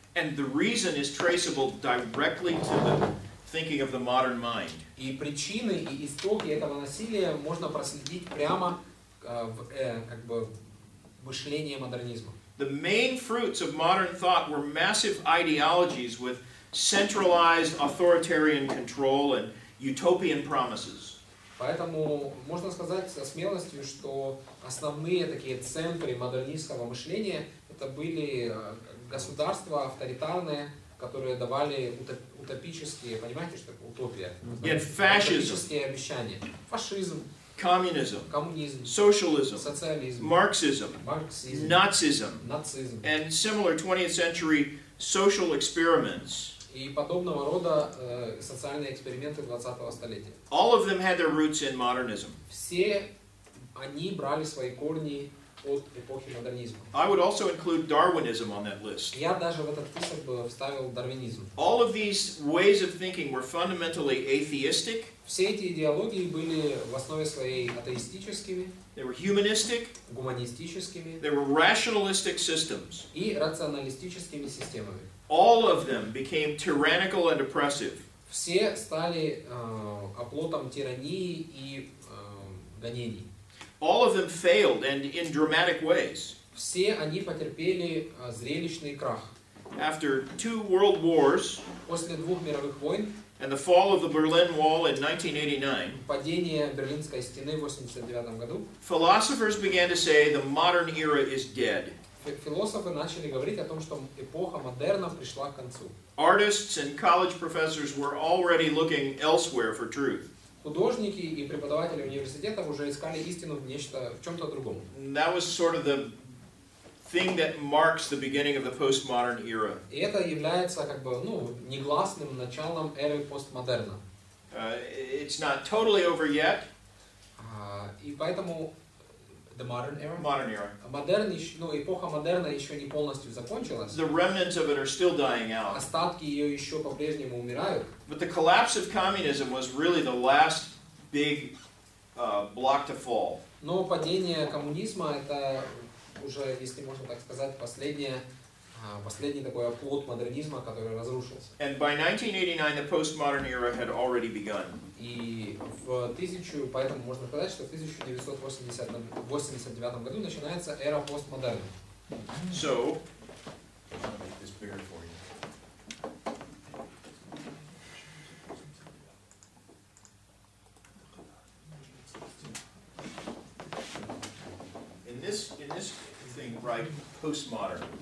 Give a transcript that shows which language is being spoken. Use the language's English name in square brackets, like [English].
[English] And the reason is traceable directly to the thinking of the modern mind. [Russian] И причины и истоки этого насилия можно проследить прямо в как бы мышлении модернизма. [English] The main fruits of modern thought were massive ideologies with centralized authoritarian control and utopian promises. [Russian] Поэтому можно сказать со смелостью, что основные такие центры модернистского мышления это были государства авторитарные, которые давали утопические, понимаете, что такое утопия? Утопические обещания. Фашизм, [English] communism, [Russian] коммунизм, [English] socialism, [Russian] социализм, [English] Marxism, Nazism, [Russian] нацизм [English] and similar 20th century social experiments. [Russian] И подобного рода социальные эксперименты 20-го столетия. [English] All of them had their roots in modernism. [Russian] Все они брали свои корни от эпохи модернизма. [English] I would also include Darwinism on that list. [Russian] Я даже в этот список бы вставил дарвинизм. [English] All of these ways of thinking were fundamentally atheistic. [Russian] Все эти идеологии были в основе своей атеистическими, [English] They were humanistic. [Russian] гуманистическими [English] They were rationalistic systems. [Russian] и рационалистическими системами. [English] All of them became tyrannical and oppressive. [Russian] Все стали оплотом тирании и гонений. [English] All of them failed, and in dramatic ways. [Russian] Все они потерпели зрелищный крах. [English] After 2 world wars [Russian] После 2 мировых войн, [English] and the fall of the Berlin Wall in 1989, [Russian] падение Берлинской стены в 1989 году, [English] philosophers began to say the modern era is dead. [Russian] философы начали говорить о том, что эпоха модерна пришла к концу. [English] Artists and college professors were already looking elsewhere for truth. [Russian] Художники и преподаватели университетов уже искали истину в чем-то другом. [English] That was sort of the thing that marks the beginning of the postmodern era. [Russian] И это является как бы негласным началом эры постмодерна. [English] It's not totally over yet. [Russian] И поэтому [English] the modern era. Modern era. [Russian] Эпоха модерна еще не полностью закончилась. [English] The remnants of it are still dying out. [Russian] Остатки ее еще по-прежнему умирают. [English] But the collapse of communism was really the last big block to fall. [Russian] Но падение коммунизма это уже, если можно так сказать, последний такой оплот модернизма, который разрушился. [English] And by 1989, the postmodern era had already begun. [Russian] И поэтому можно сказать, что в 1989 году начинается эра постмодерна. [English] So, I'll make this bigger for you. In this thing, write postmodern.